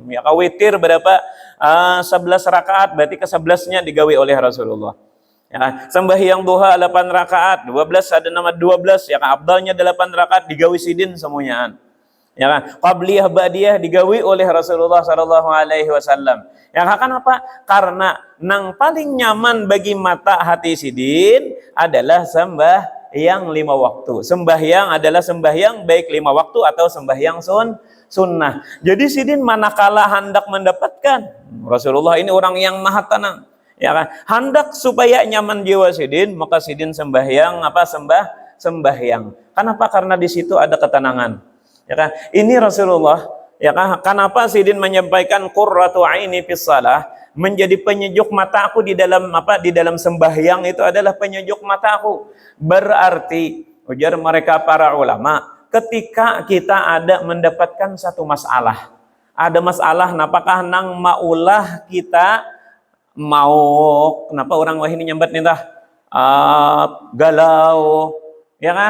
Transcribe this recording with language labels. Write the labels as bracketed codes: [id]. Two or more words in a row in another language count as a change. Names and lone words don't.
[bjn] Ya kah, witir berapa? 11 rakaat, berarti ke-11-nya digawi oleh Rasulullah. Ya, sembahyang duha 8 rakaat, 12 ada nama 12, ya kah, abdalnya 8 rakaat digawi sidin semuanya. Ya kan? Qabliyah ba'diyah digawi oleh Rasulullah [ar] صلى الله عليه وسلم. [bjn] Ya kan, apa? Karena nang paling nyaman bagi mata hati sidin adalah sembahyang 5 waktu. Sembahyang adalah sembahyang baik 5 waktu atau sembahyang sunnah. Jadi sidin manakala hendak mendapatkan, Rasulullah ini orang yang maha tenang. Ya kan? Hendak supaya nyaman jiwa sidin, maka sidin sembahyang sembahyang. Kenapa? Karena di situ ada ketenangan. Ya kan? Ini Rasulullah, ya kan? Kenapa sidin menyampaikan [ar] قرة عيني في الصلاة, [bjn] menjadi penyejuk mataku di dalam di dalam sembahyang, itu adalah penyejuk mataku. Berarti ujar mereka para ulama, ketika kita ada mendapatkan satu masalah, ada masalah, apakah nang maulah kita mau, kenapa orang wah ini nyambat nih tah galau, ya kan?